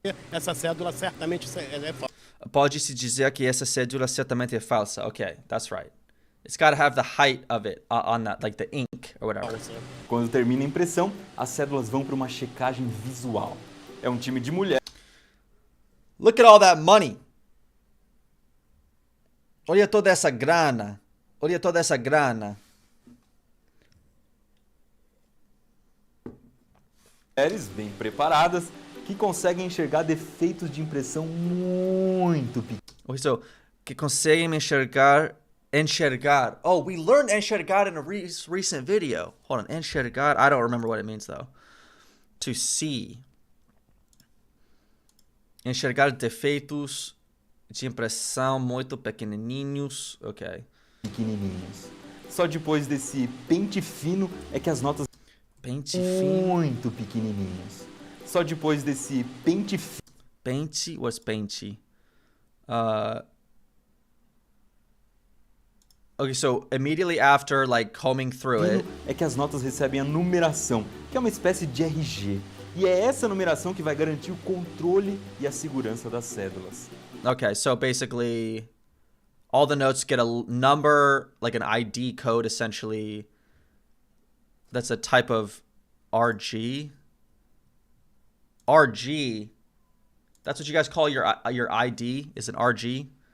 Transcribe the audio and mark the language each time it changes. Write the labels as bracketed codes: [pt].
[pt] Essa cédula certamente é falsa. Pode-se dizer que essa cédula certamente é falsa. [en] Okay, that's right. It's got to have the height of it on that, like the ink or whatever. [pt] Quando termina a impressão, as cédulas vão para uma checagem visual. É um time de mulheres. [en] Look at all that money. [pt] Olha toda essa grana. Olha toda essa grana. Mulheres bem preparadas que conseguem enxergar defeitos de impressão muito pequenos. [en] Okay, so, [pt] que conseguem enxergar. [en] Oh, we learned enxergar in a recent video. Hold on, enxergar. I don't remember what it means though. To see. [pt] Enxergar defeitos de impressão muito pequenininhos. Ok. Pequenininhos. Só depois desse pente fino é que as notas... Pente fino. Muito pequenininhos. Só depois desse pente fino... [en] Pente? What's pente? Okay, so immediately after, like, combing through it... [pt] É que as notas recebem a numeração, que é uma espécie de RG. E é essa numeração que vai garantir o controle e a segurança das cédulas. [en] Okay, so basically, all the notes get a number, like an ID code, essentially. That's a type of RG. RG? That's what you guys call your ID, is an RG?